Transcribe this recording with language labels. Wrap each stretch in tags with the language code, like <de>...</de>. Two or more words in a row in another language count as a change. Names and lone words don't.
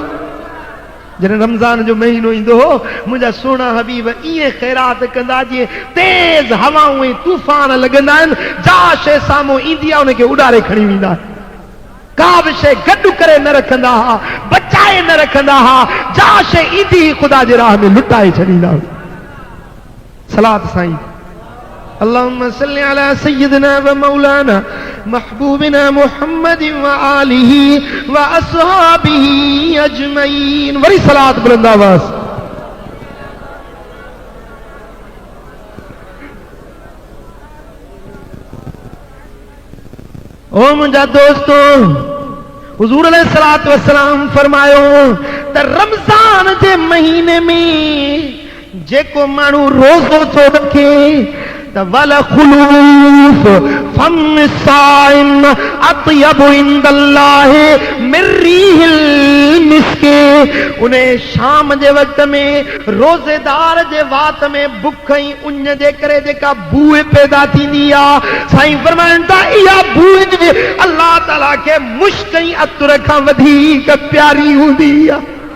<sd>जॾहिं रमज़ान जो महीनो ईंदो हो मुंहिंजा सुहिणा हबीब ईअं ख़ैरात कंदा जीअं तेज़ हवाऊं ऐं तूफ़ान लॻंदा आहिनि, जा शइ साम्हूं ईंदी आहे उनखे उॾारे खणी वेंदा आहिनि। का बि शइ गॾु करे न रखंदा हा, बचाए न रखंदा हा, जा शइ ईंदी ख़ुदा जे राह में लुटाए छॾींदा। सलात साईं</sd> <ar>اللهم صل على سيدنا و مولانا محبوبنا محمد و آله و أصحابه أجمعين.</ar> <sd>वरी सलात बुलंद आवाज़। ओ मुंहिंजा दोस्तों, हुज़ूर</sd> <ar>عليه الصلاة والسلام</ar> <sd>फरमायो त रमज़ान जे महीने में जेको माण्हू रोज़ो थो रखे त</sd> <ar>ولخلوف فم الصائم أطيب عند الله من ريح المسك.</ar> <sd>उन शाम जे वक़्त में रोज़ेदार जे वात में बुख ऐं उञ जे करे जेका बूह पैदा थींदी आहे, साईं फरमाइनि था इहा बूह अल्लाह ताला खे मुश्क ऐं अतर खां वधीक प्यारी हूंदी आहे।</sd>